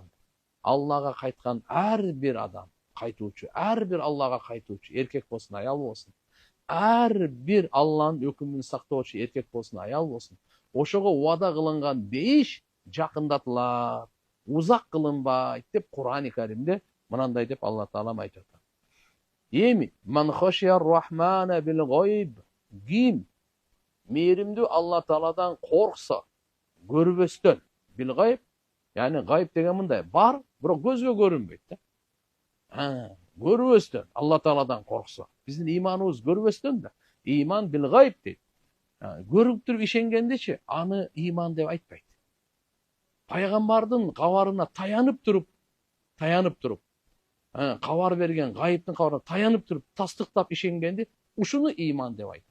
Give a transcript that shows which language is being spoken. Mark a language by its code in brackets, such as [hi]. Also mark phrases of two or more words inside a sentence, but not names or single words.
[ky] Аллага кайткан ар бир адам, кайтуучу, ар бир Аллага кайтуучу, эркек болсун, аял болсун. Ар бир Алланын өкүмүн сактоочу, эркек болсун, аял болсун. ошого убада кылынган бейиш жакындатылат, узак кылынбайт деп Кур'ан-ы Каримде мынандай деп Алла Таала айтып атат. Эми [ar] من خشي الرحمن بالغيب, [ky] ким мээримдүү Алла Тааладан коркса, көрбөстөн, [ar] بالغيب, [ky] яғни гайб деген мындай бар, бирок көзгө көрүнбөйт да. Көрбөстөн Алла Тааладан коркса, биздин иманыбыз көрбөстөн да. [ar] إيمان بالغيب дейт. [ky] Көрүп туруп ишенгендечи, аны иман деп айтпайт. Пайгамбардын кабарына таянып туруп, кабар берген гайыптын кабарына таянып туруп, тастыктап ишенгенди, ушуну иман деп айтат.